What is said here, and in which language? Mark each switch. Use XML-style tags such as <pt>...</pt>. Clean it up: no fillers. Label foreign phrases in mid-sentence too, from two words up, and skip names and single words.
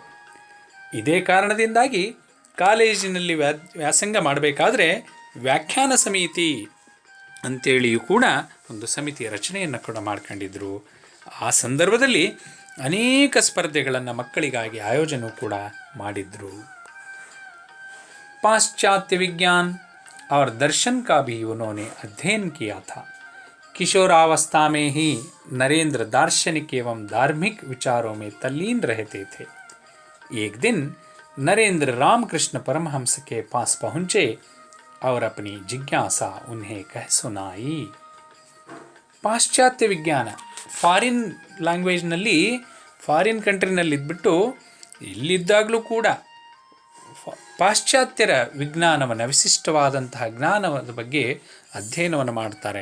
<kn>ಇದೇ ಕಾರಣದಿಂದಾಗಿ ಕಾಲೇಜಿನಲ್ಲಿ ವ್ಯಾಸಂಗ ಮಾಡಬೇಕಾದ್ರೆ ವ್ಯಾಖ್ಯಾನ ಸಮಿತಿ ಅಂತೇಳಿಯೂ ಕೂಡ ಒಂದು ಸಮಿತಿಯ ರಚನೆಯನ್ನು ಕೂಡ ಮಾಡ್ಕೊಂಡಿದ್ದರು. ಆ ಸಂದರ್ಭದಲ್ಲಿ ಅನೇಕ ಸ್ಪರ್ಧೆಗಳನ್ನು ಮಕ್ಕಳಿಗಾಗಿ ಆಯೋಜನೆ ಕೂಡ ಮಾಡಿದ್ರು.</kn> <hi>पाश्चात्य विज्ञान और दर्शन का भी उन्होंने अध्ययन किया था। किशोरावस्था में ही नरेंद्र दार्शनिक एवं धार्मिक विचारों में तल्लीन रहते थे। एक दिन नरेंद्र रामकृष्ण परमहंस के पास पहुंचे और अपनी जिज्ञासा उन्हें कह सुनाई।</hi> <kn>ಪಾಶ್ಚಾತ್ಯ ವಿಜ್ಞಾನ,</kn> <en>foreign languagenalli, foreign countrynalli</en> <kn>ಇದ್ಬಿಟ್ಟು ಇಲ್ಲಿದ್ದಾಗಲೂ ಕೂಡ ಪಾಶ್ಚಾತ್ಯರ ವಿಜ್ಞಾನವನ್ನು, ವಿಶಿಷ್ಟವಾದಂತಹ ಜ್ಞಾನದ ಬಗ್ಗೆ ಅಧ್ಯಯನವನ್ನು ಮಾಡ್ತಾರೆ.</kn>